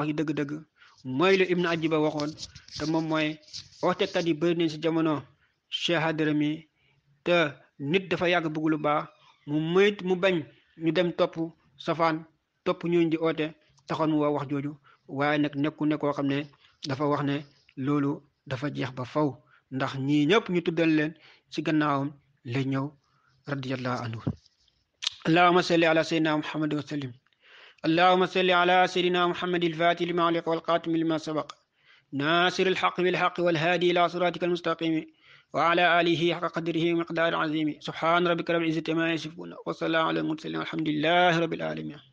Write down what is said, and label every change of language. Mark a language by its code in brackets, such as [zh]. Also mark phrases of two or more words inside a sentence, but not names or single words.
[wo] ji dëgg-dëgg mooy lu Ibn Ajiba waxoon te moom mooy ootekat yi bëri nañ si jamono Cheikh Hadara mi te nit dafa yàgg bëgg lu baax mu bañ ñu dem topp safaan topp ñooñu di oote taxoon mu wax jooju waaye nag ne koo xam ne dafa wax ne loolu dafa jeex ba faw ndax ñii ñëpp ñu tuddal leen ci gannaawam la ñëw [ar] رضي الله عنه اللهم صل على سيدنا محمد وسلم اللهم صل على سيدنا محمد الفاتح لما علق والقاتم لما سبق ناصر الحق بالحق والهادي إلى صراطك المستقيم وعلى آله حق قدره ومقدار عظيم سبحان ربك رب العزة ما يصفون وسلام على المرسلين والحمد لله رب العالمين